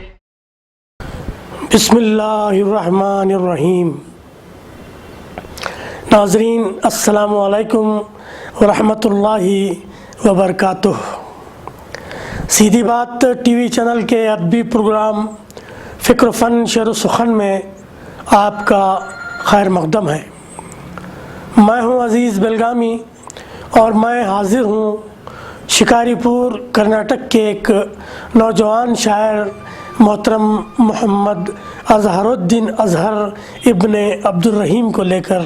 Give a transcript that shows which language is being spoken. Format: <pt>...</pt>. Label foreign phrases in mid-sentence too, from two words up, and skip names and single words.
<ar>بسم اللہ الرحمن الرحیم۔ ناظرین السلام علیکم ورحمۃ اللہ وبرکاتہ۔</ar> <ur>سیدھی بات ٹی وی چینل کے ادبی پروگرام فکر و فن شعر و سخن میں آپ کا خیر مقدم ہے۔ میں ہوں عزیز بیلگامی اور میں حاضر ہوں شکاری پور کرناٹک کے ایک نوجوان شاعر محترم محمد اظہر الدین اظہر ابن عبد الرحیم کو لے کر۔</ur>